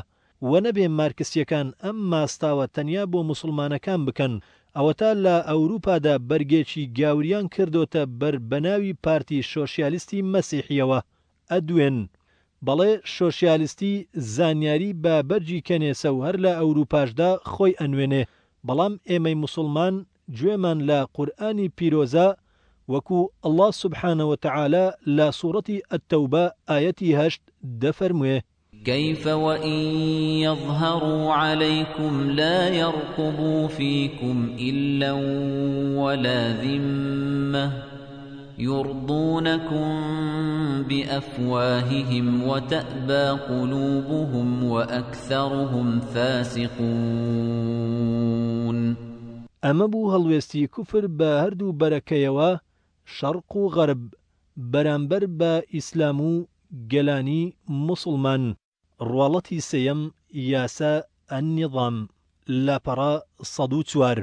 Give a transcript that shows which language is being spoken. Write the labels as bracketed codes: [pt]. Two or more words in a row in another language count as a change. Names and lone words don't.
[ckb] وە نەبێ مارکسیەکان ئەم ماستاوە تەنیا بۆ موسڵمانەکان بکەن، ئەوەتا لە ئەوروپادا بەرگێکی گاوریان کردوتە بەر بەناوی پارتی سۆشیالیستی مەسیحیەوە. ئەدوێن بەڵێ سۆشیالیستی زانیاری بە بەرجی کەنێسە و هەر لە ئەوروپاشدا خۆی ئەنوێنێ، بەڵام ئێمەی موسڵمان گوێمان لە قورئانی پیرۆزە وەکو [ar] الله سبحانه وتعالى [ckb] لە سوورەتی التەوبە ئاەتی 8 دەفەرموێ: [ar] كيف وإن يظهروا عليكم لا يرقبوا فيكم إلا ولا ذمة يرضونكم بأفواههم وتأبى قلوبهم وأكثرهم فاسقون. [ckb] ئەمە بوو هەڵوێستی کوفر بە هەردوو بەرەکەیەوە، شەرق و غەرب، بەرامبەر بە ئیسلام و گەلانی موسڵمان. ڕواڵەتی سێیەم، یاسا النظام، لاپەڕە 104.